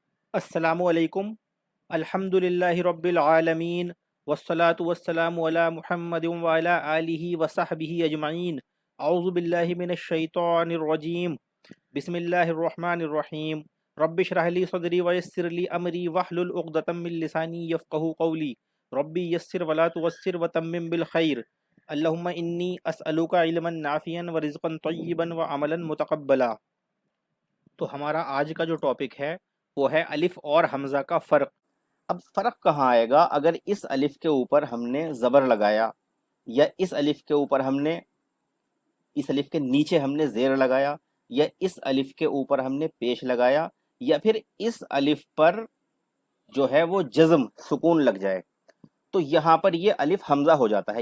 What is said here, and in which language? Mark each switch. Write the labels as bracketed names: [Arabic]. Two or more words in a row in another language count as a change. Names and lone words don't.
[Arabic] السلام عليكم. الحمد لله رب العالمين والصلاة والسلام على محمد وعلى آله وصحبه أجمعين. أعوذ بالله من الشيطان الرجيم۔ بسم الله الرحمن الرحيم. رب اشرح لي صدري ويسر لي أمري واحلل عقدة من لساني يفقهوا قولي. ربي يسر ولا تعسر وتمم بالخير. اللهم إني أسألك علما نافعا ورزقا طيبا وعملا متقبلا. [Urdu] تو ہمارا آج کا جو ٹاپک ہے وہ ہے الف اور ہمزہ کا فرق. اب فرق کہاں آئے گا اگر اس الف کے اوپر ہم نے زبر لگایا، یا اس الف کے اوپر ہم نے، اس الف کے نیچے ہم نے زیر لگایا، یا اس الف کے اوپر ہم نے پیش لگایا، یا پھر اس الف پر جو ہے وہ جزم سکون لگ جائے، تو یہاں پر یہ الف ہمزہ ہو جاتا ہے.